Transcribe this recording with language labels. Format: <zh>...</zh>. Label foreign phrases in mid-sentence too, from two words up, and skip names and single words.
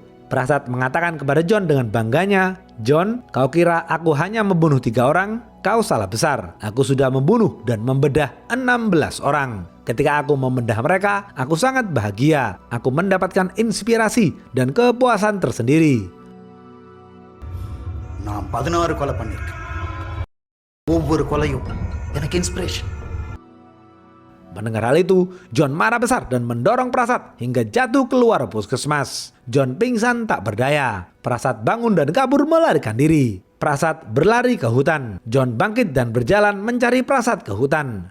<id>Prasad mengatakan kepada John dengan bangganya, "John, kau kira aku hanya membunuh 3 orang? Kau salah besar. Aku sudah membunuh dan membedah 16 orang. Ketika aku membedah mereka, aku sangat bahagia. Aku mendapatkan inspirasi dan kepuasan tersendiri."</id> <ta>நான் 16 கொலை பண்ணிருக்கேன். ஒவ்வொரு கொலையும் எனக்கு இன்ஸ்பிரேஷன்.</ta> <id>Mendengar hal itu, John marah besar dan mendorong Prasad hingga jatuh keluar puskesmas. John pingsan tak berdaya. Prasad bangun dan kabur melarikan diri. Prasad berlari ke hutan. John bangkit dan berjalan mencari Prasad ke hutan.</id>